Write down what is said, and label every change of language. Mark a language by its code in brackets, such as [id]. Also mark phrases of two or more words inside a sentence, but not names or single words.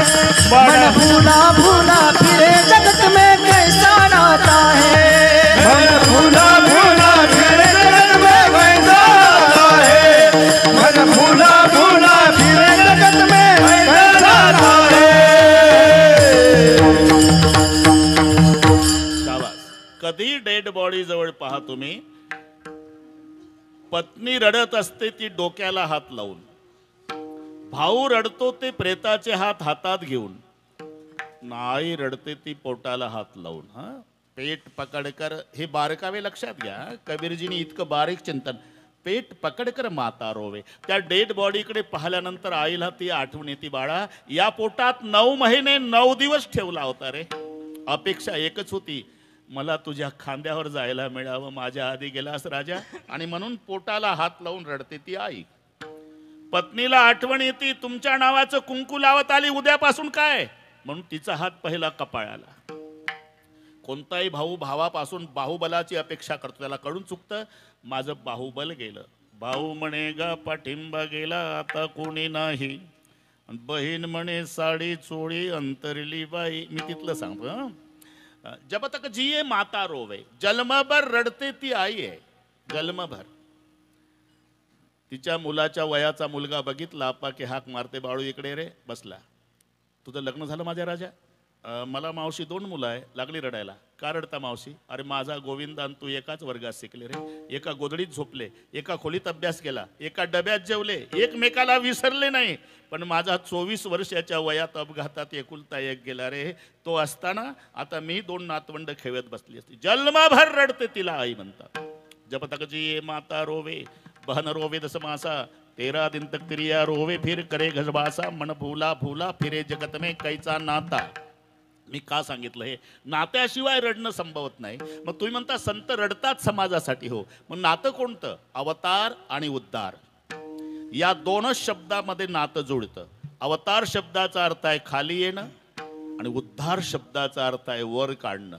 [hi] मन भूला भूला फिरे जगत में कैसा नाता है. मन भूला भूला फिरे जगत में कैसा नाता है. मन भूला भूला फिरे जगत में कैसा नाता है. [mr] शाबास. कधी [en] dead body [mr] जवळ पहा तुम्ही, पत्नी रडत असते ती डोक्याला हात लावून, भाऊ रडतो ते प्रेताचे हात हातात घेऊन, आई रडते ती पोटाला हात लावून. [hi] पेट पकडकर, [mr] हे बारकावे लक्षात घ्या. कबीरजींनी इतकं बारीक चिंतन. [hi] पेट पकडकर माता रोवे. [mr] त्या डेड बॉडीकडे पाहिल्यानंतर आईला ती आठवण येते, बाळा या पोटात 9 महिने 9 दिवस ठेवला होता रे. अपेक्षा एकच होती, मला तुझ्या खांद्यावर जायला मिळावं, माझ्या आधी गेलास राजा. आणि म्हणून पोटाला हात लावून रडते ती आई. पत्नीला आठवण येते, तुमच्या नावाचं कुंकू लावत आली, उद्यापासून काय, म्हणून तिचा हात पहिला कपाळाला. कोणताही भाऊ भावापासून बाहुबलाची अपेक्षा करतो, त्याला कळून चुकतं, माझं बाहुबल गेलं. भाऊ म्हणे गा पाठिंबा गेला, आता कोणी नाही. बहीण म्हणे साडी चोळी अंतरली बाई. मी तिथलं सांगतो. [hi] जब तक जिये माता रोवे. [mr] जन्मभर रडते ती आई आहे, जन्मभर. तिच्या मुलाच्या वयाचा मुलगा बघितला, आप्पा की हाक मारते, बाळू इकडे रे. बसला. तुझं लग्न झालं माझ्या राजा? मला मावशी 2 मुलं आहे. लागली रडायला. का रडता मावशी? अरे माझा गोविंद आणि तू एकाच वर्गात शिकले रे, एका गोधडीत झोपले, एका खोलीत अभ्यास केला, एका डब्यात जेवले, एकमेकाला विसरले नाही. पण माझा 24 वर्षाच्या वयात अपघातात एकुलता एक गेला रे. तो असताना आता मी 2 नातवंड खेळत बसली असती. जन्मभर रडते तिला आई म्हणतात. [hi] जब तक जी माता रोवे, बहन रोवे दस मासा, 13 दिन तक तिरिया रोवे, फिर करे घरबासा. मन भूला भूला फिरे जगत में कैसा नाता. [mr] मी का सांगितलं हे? नात्याशिवाय रडणं संभवत नाही. मग तुम्ही म्हणता संत रडतात समाजासाठी. हो, मग नातं कोणतं? अवतार आणि उद्धार या 2च शब्दामध्ये नातं जुळतं. अवतार शब्दाचा अर्थ आहे खाली येणं, आणि उद्धार शब्दाचा अर्थ आहे वर काढणं.